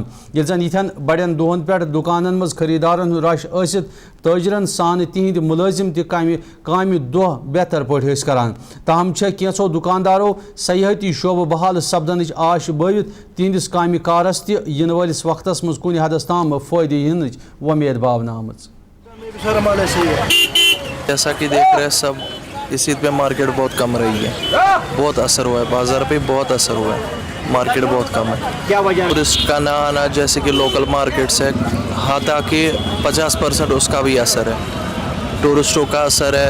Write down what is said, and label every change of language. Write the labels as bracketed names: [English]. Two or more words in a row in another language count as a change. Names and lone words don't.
[Kashmiri] یل زن یتھن بڑین دہن پہ دکانن مز خریدارن ہند رش ثت تاجرن سان تہند ملازم تہ کامہ دہ بہتر پہ کران. تاہم کینچو دکاندارو سیاحتی شعبہ بحال سپدنچ آش بٲوِتھ تہندس کامہ کارس تہ ین ولس وقتس مز کنہ حدس تام فائدہ ینچ ومید باونہ آمٕژ. [Urdu] جیسا کہ دیکھ رہے سب اس عید پہ مارکیٹ بہت کم رہی ہے, بہت اثر ہوا ہے, بازار پہ بہت اثر ہوا ہے, مارکیٹ بہت کم ہے. کیا وجہ ہے؟ ٹورسٹ کا نہ آنا, جیسے کہ [English] local market [Urdu] سے حتٰیکہ 50% اس کا بھی اثر ہے, ٹورسٹوں کا اثر ہے.